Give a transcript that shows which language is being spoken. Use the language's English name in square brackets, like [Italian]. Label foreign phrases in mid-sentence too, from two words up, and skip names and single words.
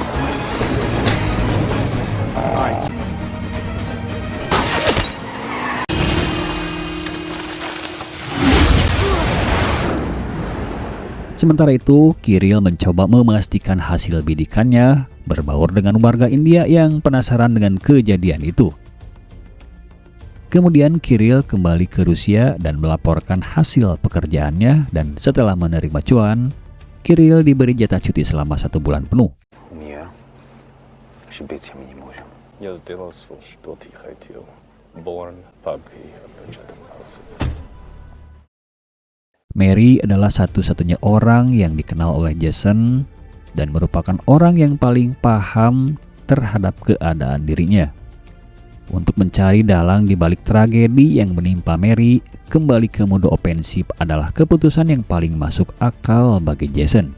[Indonesian] Sementara itu, Kirill mencoba memastikan hasil bidikannya, berbaur dengan warga India yang penasaran dengan kejadian itu. Kemudian Kirill kembali ke Rusia dan melaporkan hasil pekerjaannya, dan setelah menerima cuan, Kirill diberi jatah cuti selama 1 bulan penuh. [Russian] Я сделал все, что ты хотел. Борн, папки, [Indonesian] Mary adalah satu-satunya orang yang dikenal oleh Jason dan merupakan orang yang paling paham terhadap keadaan dirinya. Untuk mencari dalang di balik tragedi yang menimpa Mary, kembali ke mode ofensif adalah keputusan yang paling masuk akal bagi Jason.